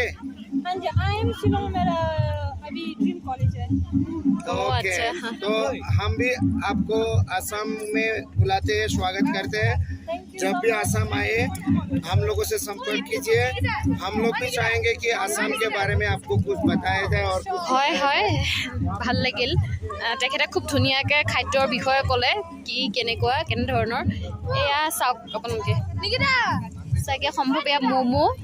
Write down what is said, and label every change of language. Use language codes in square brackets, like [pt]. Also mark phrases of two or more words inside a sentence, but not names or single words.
[hi] हाँ जी [en] I am [hi] शिलोंग मेरा अभी ड्रीम कॉलेज है ओके तो हम भी आपको असम में बुलाते हैं स्वागत करते हैं जब भी असम आए हम लोगों से संपर्क कीजिए हम लोग भी चाहेंगे कि असम के बारे में आपको कुछ बताया जाए और [as] হয় হয় ভাল লাগিল তেখেতে খুব ধুনীয়াকৈ খাদ্যৰ বিষয়ে ক'লে কি কেনেধৰণৰ এয়া চাওক আপোনালোকে চাগে সম্ভৱ এয়া ম'ম'